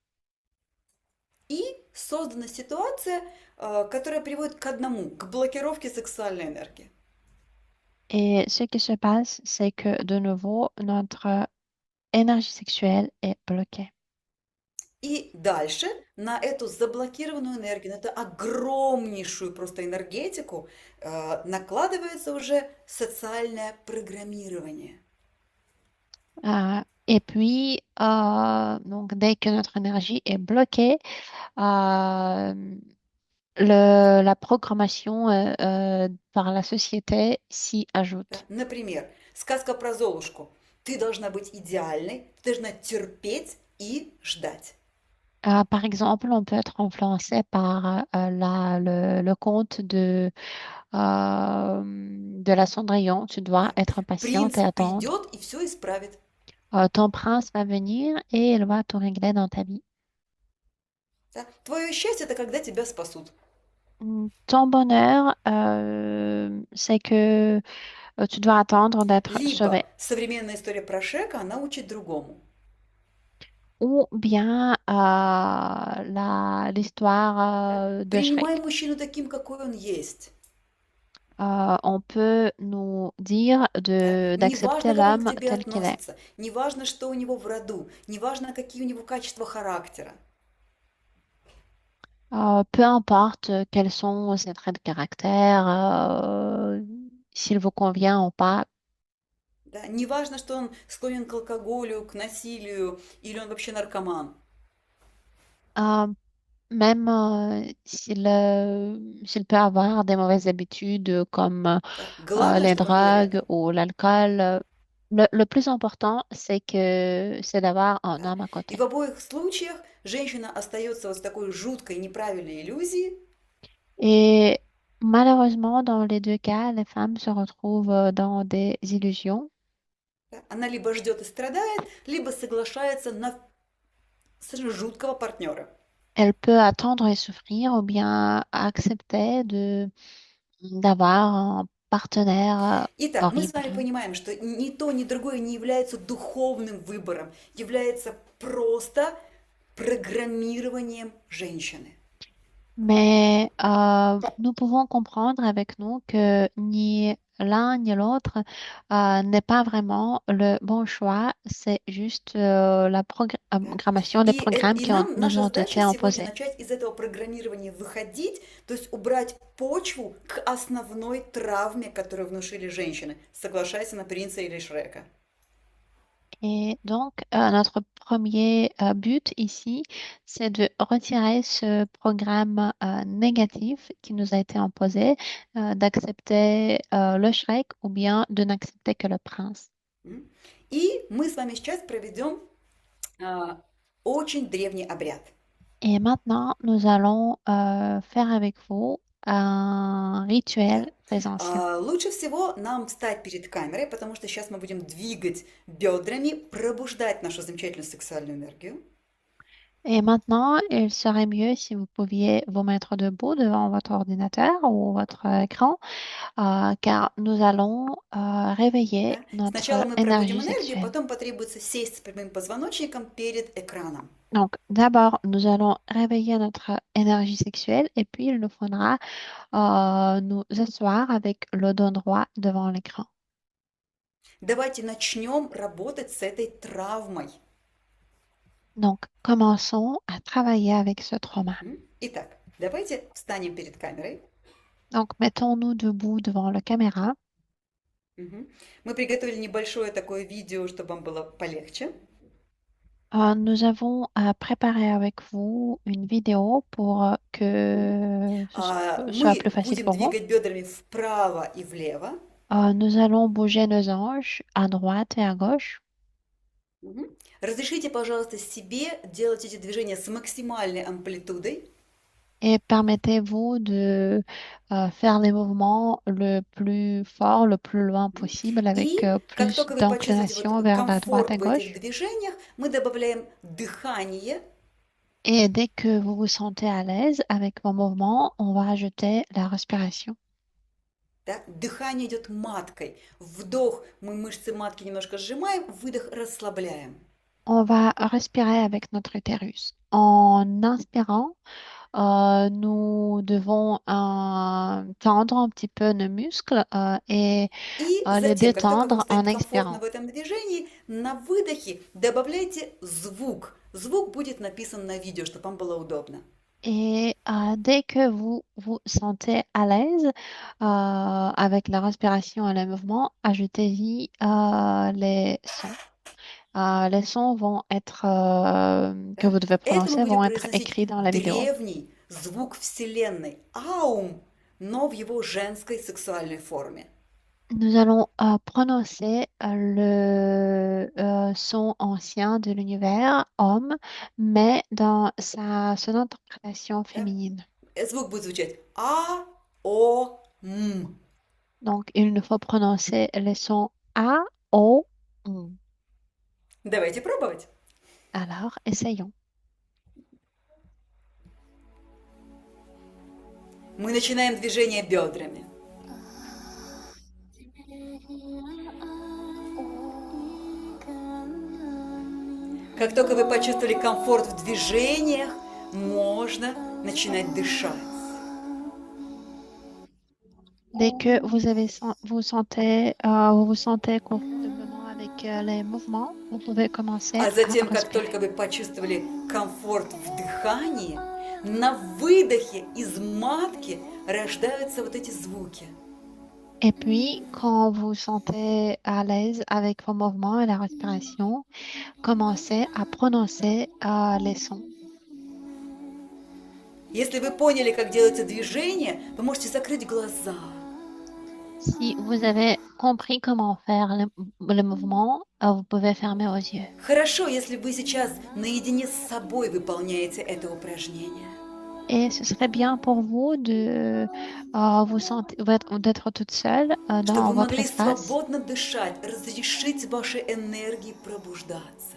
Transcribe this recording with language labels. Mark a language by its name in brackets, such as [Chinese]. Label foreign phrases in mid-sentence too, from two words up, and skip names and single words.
[Russian] И создана ситуация, которая приводит к одному, к блокировке сексуальной энергии. [French] Et ce qui se passe, c'est que de nouveau, notre énergie sexuelle est bloquée. [Russian] И дальше на эту заблокированную энергию, на эту огромнейшую просто энергетику накладывается уже социальное программирование. [French] Et puis, donc, dès que notre énergie est bloquée, euh, la programmation par la société s'y [Russian] Да? [French] ajoute. [Russian] Например, сказка про Золушку. Ты должна быть идеальной, ты должна терпеть и ждать. [French] Par exemple, on peut être influencé par le conte de la Cendrillon. Tu dois [Russian] Да? [French] être patiente et [Russian] Принц [French] attendre. [Russian] придет и все исправит. [French] Ton prince va venir et il va tout régler dans ta vie. [Russian] Да? Твое счастье– это когда тебя спасут. [French] Ton bonheur, c'est que tu dois attendre d'être sauvé. [Russian] Либо современная история про Шрека, она учит другому. [French] Ou bien [Russian] Да? [French] l'histoire de [Russian] Принимай [French] Shrek. [Russian] мужчину таким, какой он есть. [French] On peut nous dire [Russian] Да? [French] d'accepter [Russian] Неважно, как он к [French] l'homme [Russian] тебе [French] tel qu'il est. [Russian] относится, неважно, что у него в роду, неважно, какие у него качества характера. [French] Peu importe quels sont ses traits de caractère, s'il vous convient ou pas. [Russian] Да? Неважно, что он склонен к алкоголю, к насилию, или он вообще наркоман. [French] Euh, Même s'il peut avoir des mauvaises habitudes comme [Russian] Да? Главное, [French] les [Russian] чтобы он был [French] drogues [Russian] рядом. [French] ou l'alcool, le plus important, c'est d'avoir un [Russian] Да. [French] homme à [Russian] И [French] côté. [Russian] в обоих случаях женщина остается вот в такой жуткой неправильной иллюзии. [French] Et malheureusement, dans les deux cas, les femmes se retrouvent dans des illusions. [Russian] Да. Она либо ждет и страдает, либо соглашается на совершенно жуткого партнера. [French] Elle peut attendre et souffrir ou bien accepter d'avoir un partenaire [Russian] Итак, мы с вами [French] horrible. [Russian] понимаем, что ни то, ни другое не является духовным выбором, является просто программированием женщины. [French] Mais nous pouvons comprendre avec nous que ni l'un ni l'autre n'est pas vraiment le bon choix, c'est juste la [Russian] Да. [French] programmation, les programmes [Russian] И [French] qui [Russian] нам [French] nous [Russian] наша [French] ont [Russian] задача [French] été [Russian] сегодня [French] imposés. [Russian] начать из этого программирования выходить, то есть убрать почву к основной травме, которую внушили женщины. Соглашайся на принца или Шрека. [French] Et donc, notre premier but ici, c'est de retirer ce programme négatif qui nous a été imposé, d'accepter le Shrek ou bien de n'accepter que le prince. М? [Russian] И мы с вами сейчас проведем а, очень древний обряд. [French] Et maintenant, nous allons faire avec vous un [Russian] Да? [French] rituel très ancien. [Russian] Лучше всего нам встать перед камерой, потому что сейчас мы будем двигать бедрами, пробуждать нашу замечательную сексуальную энергию. [French] Et maintenant, il serait mieux si vous pouviez vous mettre debout devant votre ordinateur ou votre écran, car nous allons réveiller [Russian] Да? Сначала [French] notre [Russian] мы [French] énergie [Russian] пробудим энергию, [French] sexuelle. [Russian] потом потребуется сесть с прямым позвоночником перед экраном. [French] Donc, d'abord, nous allons réveiller notre énergie sexuelle et puis il nous faudra nous asseoir avec le dos droit devant l'écran. [Russian] Давайте начнем работать с этой травмой. [French] Donc, commençons à travailler avec ce trauma. [Russian] Итак, давайте встанем перед камерой. [French] Donc, mettons-nous debout devant la caméra. Мгм. [Russian] Мы приготовили небольшое такое видео, чтобы вам было полегче. [French] Nous avons préparé avec vous une vidéo pour que soit [Russian] Мы [French] plus facile [Russian] будем [French] pour vous. [Russian] двигать бедрами вправо и влево. [French] Nous allons bouger nos anges à droite et à gauche. Мгм. [Russian] Разрешите, пожалуйста, себе делать эти движения с максимальной амплитудой. [French] Et permettez-vous de faire les mouvements le plus fort, le plus loin Мгм. possible, avec [Russian] И как [French] plus [Russian] только вы почувствуете вот [French] d'inclination vers la droite [Russian] комфорт [French] et [Russian] в этих [French] gauche. [Russian] движениях, мы добавляем дыхание. [French] Et dès que vous vous sentez à l'aise avec vos mouvements, on va ajouter la respiration. [Russian] Да? Дыхание идет маткой. Вдох, мы мышцы матки немножко сжимаем, выдох расслабляем. [French] On va respirer avec notre utérus. En inspirant, nous devons tendre un petit peu nos muscles et [Russian] И [French] les [Russian] затем, как только вам [French] détendre en [Russian] станет комфортно [French] expirant. [Russian] в этом движении, на выдохе добавляйте звук. Звук будет написан на видео, чтобы вам было удобно. [French] Et dès que vous vous sentez à l'aise avec la respiration et le mouvement, ajoutez-y les sons. Les sons vont être que [Russian] Да? [French] vous devez [Russian] Это мы [French] prononcer [Russian] будем [French] vont être [Russian] произносить [French] écrits dans la vidéo. [Russian] древний звук Вселенной, аум, но в его женской сексуальной форме. [French] Nous allons prononcer le son ancien de l'univers, homme, mais dans son interprétation [Russian] Да? [French] féminine. [Russian] Звук будет звучать а, о, м. [French] Donc, il nous faut prononcer les sons A, O, M. [Russian] Давайте пробовать. [French] Alors, essayons. [Russian] Мы начинаем движение бедрами. Как только вы почувствовали комфорт в движениях, можно начинать дышать. [French] Dès que vous vous sentez confortablement avec les mouvements, vous pouvez commencer [Russian] А [French] à [Russian] затем, как [French] respirer. [Russian] только вы почувствовали комфорт в дыхании, на выдохе из матки рождаются вот эти звуки. [French] Et puis, quand vous vous sentez à l'aise avec vos mouvements et la respiration, commencez à prononcer les sons. [Russian] Если вы поняли, как делается движение, вы можете закрыть глаза. [French] Si vous avez compris comment faire le mouvement, vous pouvez fermer vos yeux. [Russian] Хорошо, если вы сейчас наедине с собой выполняете это упражнение. [French] Et ce serait bien pour vous de vous sentir, d'être toute seule [Russian] Чтобы [French] dans [Russian] вы [French] votre [Russian] могли [French] espace [Russian] свободно дышать, разрешить вашей энергии пробуждаться.